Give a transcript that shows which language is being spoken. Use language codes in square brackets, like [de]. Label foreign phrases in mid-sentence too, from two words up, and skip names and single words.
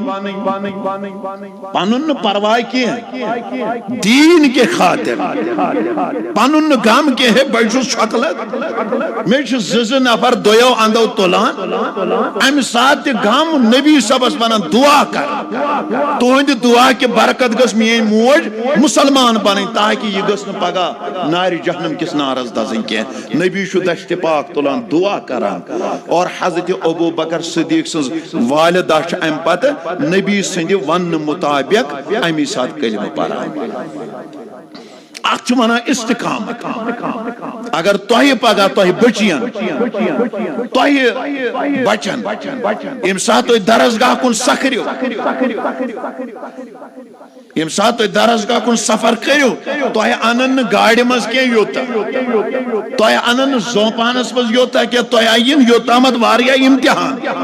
[ks] پنُن نہٕ پرواے کینٛہہ دین کے خاطر پنُن نہٕ غم کینٛہہ ہے بہٕ چھُس چھۄکلت مےٚ چھِ زٕ نفر دۄیو اندو تُلان امہِ ساتہٕ تہِ غم نبی صبس ونان دعا کر تُہنٛدِ دعا کہِ برکت گٔژھ میٲنۍ موج مسلمان بنٕنۍ تاکہِ یہِ گٔژھ نہٕ پگاہ نارِ جہنم کِس نارس دزٕنۍ کینٛہہ. نبی چھُ دشتِ پاک تُلان دعا کران اور حضرت ابو بکر صدیق سٕنٛز والدہ چھِ امہِ پتہٕ نبی سٕنٛدِ وننہٕ مطابق امی ساتہٕ کلمہٕ پران. اتھ چھُ ونان استقامت. اگر تۄہہِ پگاہ تۄہہِ بچین تۄہہِ بچن ییٚمہِ ساتہٕ تُہۍ درسگاہ کُن سکھرِو یم سات درسگاہ کن سفر کرو تو انن گاڑی مز کی یوتا تو انن زوپانس مز یوتا کہ تو این یوتامت واریاہ امتحان